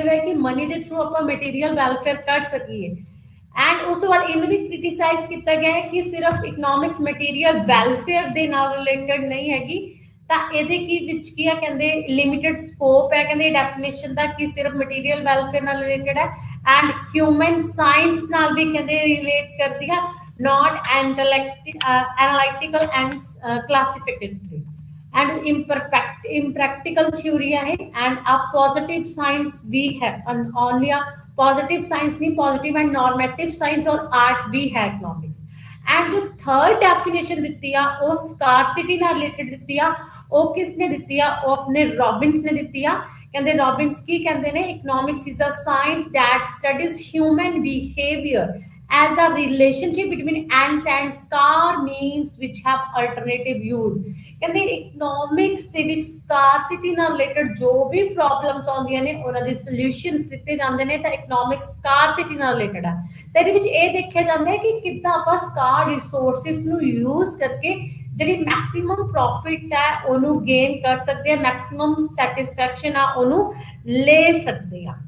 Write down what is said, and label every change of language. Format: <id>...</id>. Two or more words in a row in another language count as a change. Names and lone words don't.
<pa>ਹੈ ਕਿ ਮਨੀ ਦੇ ਥਰੂ ਆਪਾਂ</pa> <en>material welfare</en> <pa>ਕਰ ਸਕੀਏ ਐਂਡ ਉਸ ਤੋਂ ਬਾਅਦ ਇਹਨੂੰ ਵੀ ਕ੍ਰਿਟੀਸਾਈਜ਼ ਕੀਤਾ ਗਿਆ ਹੈ ਕਿ ਸਿਰਫ</pa> <en>economics material welfare</en> <pa>ਦੇ ਨਾਲ ਰਿਲੇਟਡ ਨਹੀਂ ਹੈਗੀ, ਤਾਂ ਇਹਦੇ ਕੀ ਵਿੱਚ ਕੀ ਆ, ਕਹਿੰਦੇ</pa> <en>limited scope</en> <pa>ਹੈ, ਕਹਿੰਦੇ ਡੈਫੀਨੇਸ਼ਨ ਦਾ ਕਿ ਸਿਰਫ</pa> <en>material welfare</en> <pa>ਨਾਲ ਰਿਲੇਟਡ ਹੈ, ਐਂਡ</pa> <en>human science</en> <pa>ਨਾਲ ਵੀ ਕਹਿੰਦੇ ਰਿਲੇਟ ਕਰਦੀ ਆ,</pa> <en>not analytical and classificatory and impractical theory है, and a positive science भी है, and only a positive science नहीं, positive and normative science और art भी है economics।</en> <pa>एंड जो</pa> <en>third definition</en> <pa>ਦਿੱਤੀ ਆ ਉਹ ਸਕਾਰਸਿਟੀ ਨਾਲ ਰਿਲੇਟਡ ਦਿੱਤੀ ਆ, ਉਹ ਕਿਸਨੇ ਦਿੱਤੀ ਆ, ਉਹ ਆਪਣੇ ਰॉबिन्स ਨੇ ਦਿੱਤੀ ਆ। ਕਹਿੰਦੇ ਰॉबिन्स ਕੀ ਕਹਿੰਦੇ ਨੇ,</pa> <en>economics is a science that studies human behavior as a relationship between ends and scar means which have alternative use।</en> <pa>ਕਹਿੰਦੇ ਇਕਨੋਮਿਕਸ ਦੇ ਵਿੱਚ ਸਕਾਰਸਿਟੀ ਨਾਲ ਰਿਲੇਟਡ ਜੋ ਵੀ ਪ੍ਰੋਬਲਮਸ ਆਉਂਦੀਆਂ ਨੇ ਉਹਨਾਂ ਦੇ ਸੋਲੂਸ਼ਨਸ ਦਿੱਤੇ ਜਾਂਦੇ ਨੇ, ਤਾਂ ਇਕਨੋਮਿਕਸ ਸਕਾਰਸਿਟੀ ਨਾਲ ਰਿਲੇਟਡ ਆ। ਤਾਂ ਇਹਦੇ ਵਿੱਚ ਇਹ ਦੇਖਿਆ ਜਾਂਦਾ ਹੈ ਕਿ ਕਿੱਦਾਂ ਆਪਾਂ</pa> <en>scarce resources</en> <pa>ਨੂੰ ਯੂਜ਼ ਕਰਕੇ ਜਿਹੜੀ</pa> <en>maximum profit</en> <pa>ਹੈ ਉਹਨੂੰ ਗੇਨ ਕਰ ਸਕਦੇ ਆ,</pa> <en>maximum satisfaction</en> <pa>ਆ ਉਹਨੂੰ ਲੈ ਸਕਦੇ ਆ।</pa>